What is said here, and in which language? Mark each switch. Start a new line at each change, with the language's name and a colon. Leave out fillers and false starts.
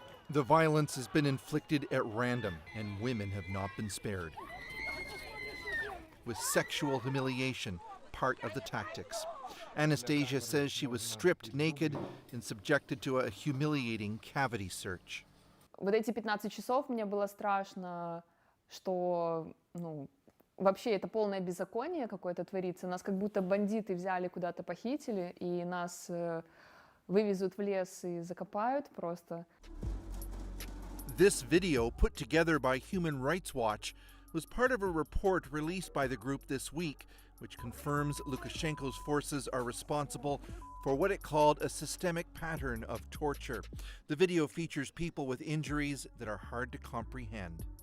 English: The violence has been inflicted at random, and women have not been spared, with sexual humiliation part of the tactics. Anastasia says she was stripped naked and subjected to a humiliating cavity search.
Russian: Вот эти 15 часов мне было страшно, что, вообще это полное беззаконие какое-то творится. Нас как будто бандиты взяли, куда-то похитили, и нас вывезут в лес и закопают просто.
English: This video, put together by Human Rights Watch, was part of a report released by the group this week, which confirms Lukashenko's forces are responsible for what it called a systemic pattern of torture. The video features people with injuries that are hard to comprehend.